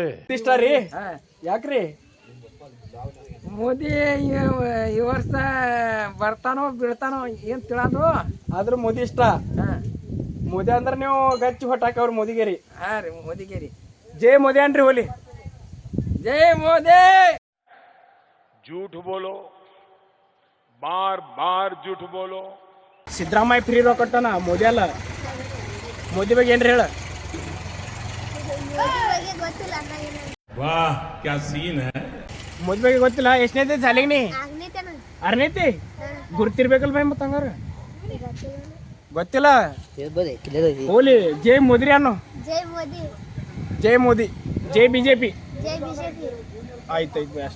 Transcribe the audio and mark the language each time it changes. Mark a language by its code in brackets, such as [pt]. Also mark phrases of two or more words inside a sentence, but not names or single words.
[kn] ಇಷ್ಟ ರೀ? ಯಾಕ್ರಿ? ಮೋದಿ ಈ ವರ್ಷ ಬರ್ತಾನೋ ಬೀಳ್ತಾನೋ ಏನ್ ತಿಳಂದು. ಆದ್ರೂ ಮೋದಿ ಇಷ್ಟ. ಮೋದಿ ಅಂದ್ರೆ ನೀವು ಗಚ್ಚಿ ಹೊಟ್ಟಾಕಿ ಅವ್ರ ಮೋದಿಗೆ ರೀ? ಹಾ ರೀ ಮೋದಿಗೆ ರೀ. ಜೈ ಮೋದಿ ಅನ್ರಿ ಹೋಲಿ. ಜೈ ಮೋದಿ. [hi] झूठ बोलो, बार बार झूठ बोलो. [kn] ಸಿದ್ದರಾಮಯ್ಯ ಫ್ರೀ ರೊಕ್ಕ ಕೊಟ್ಟನ, ಮೋದಿ ಅಲ್ಲ. ಮೋದಿ ಬಗ್ಗೆ ಏನ್ರಿ ಹೇಳ? [hi] वाह क्या सीन है. [kn] ಮೋದಿ ಬಗ್ಗೆ ಗೊತ್ತಿಲ್ಲ. ಎಷ್ಟನೇತಿ ಸಾಲಿಗೆ ನೀ? ಆರನೇತಿ. ಗುರ್ತಿರ್ಬೇಕಲ್ ಬೈ ಮತ್ತ ಹಂಗಾರ ಗೊತ್ತಿಲ್ಲ. ಹೋಲಿ ಜೈ ಮೋದಿ ರೀ ಅನ್ನು. ಜೈ ಮೋದಿ. ಜೈ ಮೋದಿ. ಜೈ ಬಿಜೆಪಿ. ಜೈ ಬಿಜೆಪಿ. ಆಯ್ತಾಯ್ತು ಅಷ್ಟೇ.